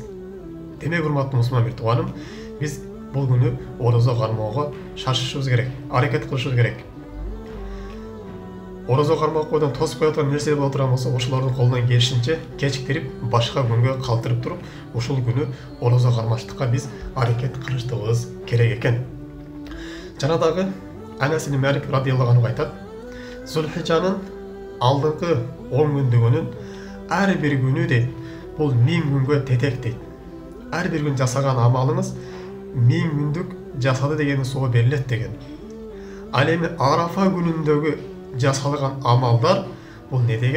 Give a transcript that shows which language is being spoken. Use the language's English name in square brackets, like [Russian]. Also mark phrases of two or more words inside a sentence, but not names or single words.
[Kyrgyz] Демек, урматтуу мусулман бир тууганым, биз бул күнү орозо кармоого шашышыбыз керек, аракет кылышыбыз керек. Орозо кармап койдон тосуп кое турган нерсе боло турган болсо, ошолордун колунан келишинче кечиктирип, башка күнгө калтырып туруп, ушул күнү орозо кармаштыкка биз аракет кылыштыгыбыз керек экен. Жана дагы Анас ибн Малик [Arabic] رضي الله عنه [Kyrgyz] айтат: "Зулхижанын алдыңкы 10 күндүгүнүн ар бир күнү дейт, бул 1000 күнгө тетек дейт. Ар бир күн жасаган амалыңыз 1000 күндүк жасады деген соо берилет деген. Ал эми Арафа күнүндөгү жасалган амалдар бул не деген?